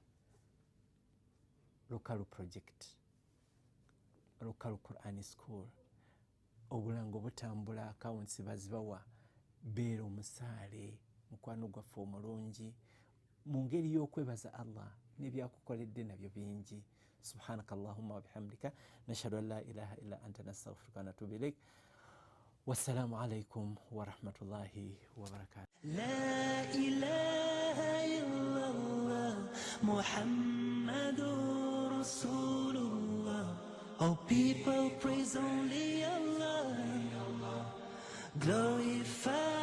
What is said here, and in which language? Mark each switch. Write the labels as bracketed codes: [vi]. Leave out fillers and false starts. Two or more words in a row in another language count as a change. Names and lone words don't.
[lg] Lukalu project, Lukalu Quran School. Obulango butambula, accounts bazibawa. Beera omusaale, mukwano gwaffe omulungi, mu ngeri y'okwebaza Allah n'ebyakukoledde nabyo bingi. [ar] سبحانك اللهم وبحمدك نشهد أن لا إله إلا أنت نستغفرك ونتوب إليك. والسلام عليكم ورحمة الله وبركاته. لا إله إلا الله محمد رسول الله. [en] Oh, people praise only Allah. Glorify